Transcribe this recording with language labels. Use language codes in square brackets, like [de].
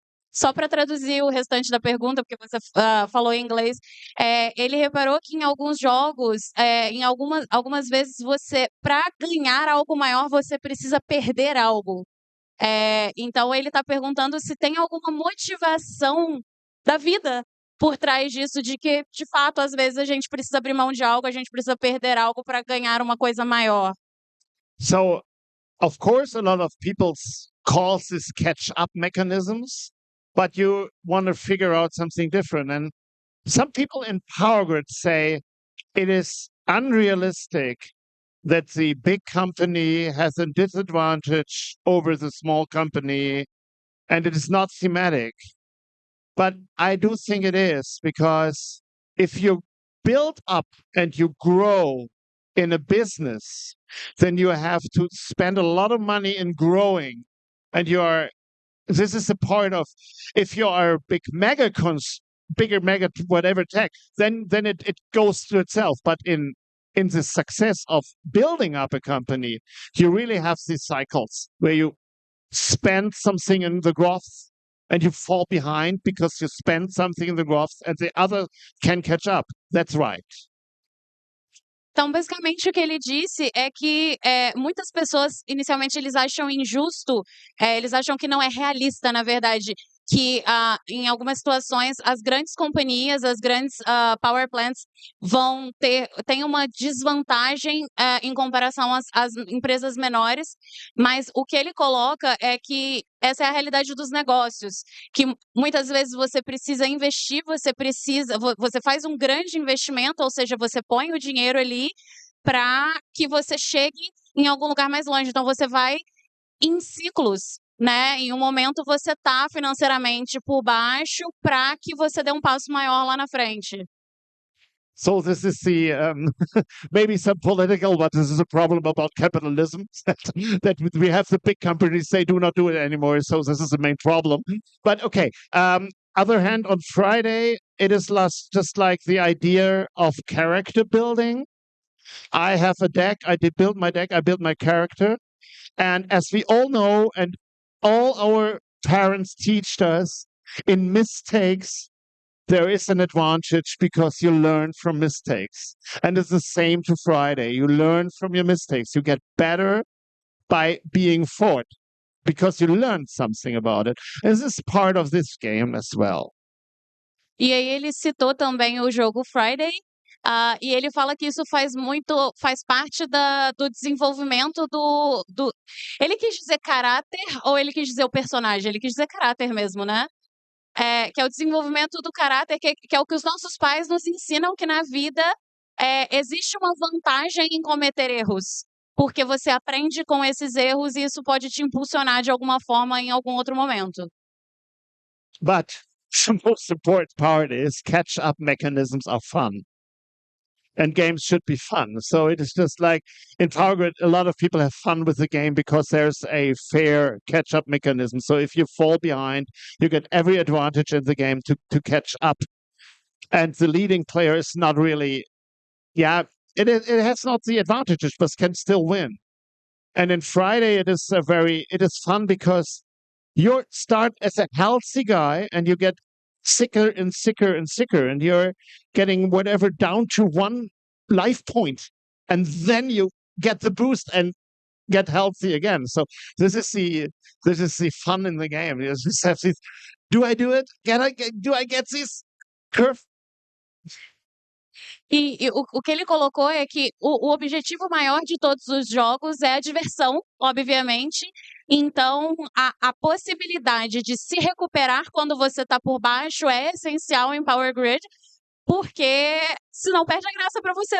[pt] Só para traduzir o restante da pergunta, porque você falou em inglês, ele reparou que em alguns jogos, em algumas vezes para ganhar algo maior, você precisa perder algo. Então ele está perguntando se tem alguma motivação da vida por trás disso de que, de fato, às vezes a gente precisa abrir mão de algo, a gente precisa perder algo para ganhar uma coisa maior. [en] So, of course, a lot of people calls this catch-up mechanisms, but you want to figure out something different. And some people in Power Grid say it is unrealistic that the big company has a disadvantage over the small company, and it is not thematic. But I do think it is, because if you build up and you grow in a business, then you have to spend a lot of money in growing. And this is a part of, if you are a bigger mega whatever tech, then it goes to itself. But in the success of building up a company, you really have these cycles where you spend something in the growth and you fall behind because you spend something in the growth and the other can catch up. That's right. [pt] Então, basicamente, o que ele disse é que muitas pessoas, inicialmente, eles acham injusto, eles acham que não é realista, na verdade, que em algumas situações as grandes companhias, as grandes power plants têm uma desvantagem em comparação às empresas menores, mas o que ele coloca é que essa é a realidade dos negócios, que muitas vezes você precisa investir, você faz um grande investimento, ou seja, você põe o dinheiro ali para que você chegue em algum lugar mais longe. Então você vai em ciclos, né? Em um momento você tá financeiramente por baixo para que você dê um passo maior lá na frente. [en] So this is the maybe some political, but this is a problem about capitalism that we have the big companies say do not do it anymore. So this is the main problem. But okay. Other hand, on Friday, it is just like the idea of character building. I have a deck. I did build my deck. I built my character. And as we all know, and all our parents teach us, in mistakes, there is an advantage because you learn from mistakes. And it's the same to Friday. You learn from your mistakes. You get better by being fought because you learned something about it. This is part of this game as well. [pt] E aí ele citou também o jogo Friday, e ele fala que isso faz parte do desenvolvimento do... Ele quis dizer caráter ou ele quis dizer o personagem? Ele quis dizer caráter mesmo, né? Que é o desenvolvimento do caráter, que é o que os nossos pais nos ensinam, que na vida existe uma vantagem em cometer erros, porque você aprende com esses erros e isso pode te impulsionar de alguma forma em algum outro momento. [en] But the most important part is catch-up mechanisms are fun. And games should be fun. So it is just like in Power Grid, a lot of people have fun with the game because there's a fair catch-up mechanism. So if you fall behind, you get every advantage in the game to catch up. And the leading player is not really, it has not the advantages, but can still win. And in Friday, it is fun because you start as a healthy guy and you get sicker and sicker and sicker, and you're getting whatever down to one life point, and then you get the boost and get healthy again. So this is the fun in the game. You just have this, do I do it? Do I get this curve? [pt] E o que ele colocou é que o objetivo maior de todos os jogos é a diversão, obviamente. Então, a possibilidade de se recuperar quando você está por baixo é essencial em Power Grid, porque senão perde a graça para você.